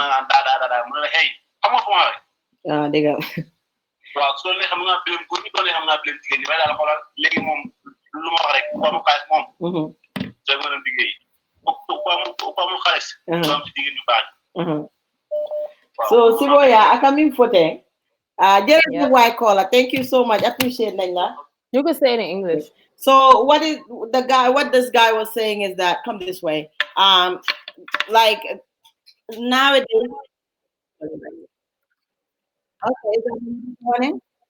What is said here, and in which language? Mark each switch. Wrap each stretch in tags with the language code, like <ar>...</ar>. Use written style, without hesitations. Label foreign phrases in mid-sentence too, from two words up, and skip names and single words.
<wo>ma naan daa mu ne la hey xam nga fu ma waxee. dëgg la. waaw su doon ne xam nga bileem góor ñi doon ne xam nga bileem jigéen ñi waaye daal xoolal léegi moom lu ma wax rek ku amul xaalis moom. soo nga dem liggéey ku amul xaalis. soo am si jigéen ñu baax. So Sibo Yaa akamin fote.</wo> <en>Jeremy White caller, thank you so much. Appreciate that. You can say it in English. So what this guy was saying is that come this way. Like nowadays. Okay, is that morning?</en>